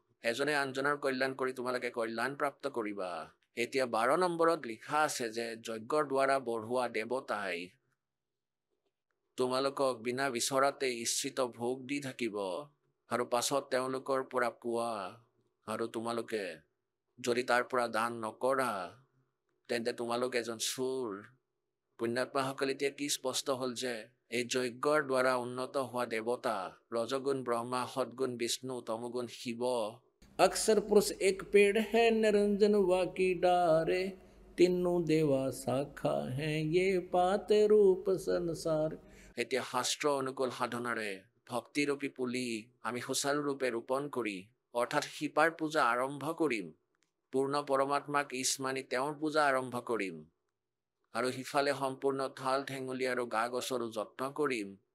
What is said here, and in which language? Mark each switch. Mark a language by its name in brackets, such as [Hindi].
[Assamese] এজনে আনজনৰ কল্যাণ কৰি তোমালোকে কল্যাণ প্ৰাপ্ত কৰিবা। এতিয়া 12 নম্বৰত লিখা আছে যে যজ্ঞৰ দ্বাৰা বঢ়োৱা দেৱতাই তোমালোকক বিনা বিচৰাতে ইচ্ছিত ভোগ দি থাকিব আৰু পাছত তেওঁলোকৰ পৰা পোৱা আৰু তোমালোকে যদি তাৰ পৰা দান নকৰা তেন্তে তোমালোক এজন চোৰ। পুণ্যাত্মাসকল এতিয়া কি স্পষ্ট হ'ল যে এই যজ্ঞৰ দ্বাৰা উন্নত হোৱা দেৱতা ৰজগুণ ব্ৰহ্মা, সদগুণ বিষ্ণু, তমগুণ শিৱ। [Hindi] अक्सर पुरुष एक पेड़ है निरंजन वाकी डारे तीनों देवा शाखा हैं ये पाते रूप संसार। [Assamese] এতিয়া শাস্ত্ৰ অনুকূল সাধনাৰে ভক্তিৰূপী পুলি আমি সুচাৰুৰূপে ৰোপণ কৰি অৰ্থাৎ শিপাৰ পূজা আৰম্ভ কৰিম। পূৰ্ণ পৰমাত্মাক ইছ মানি তেওঁৰ পূজা আৰম্ভ কৰিম আৰু সিফালে সম্পূৰ্ণ ঠাল ঠেঙুলি আৰু গা গছৰো যত্ন কৰিম।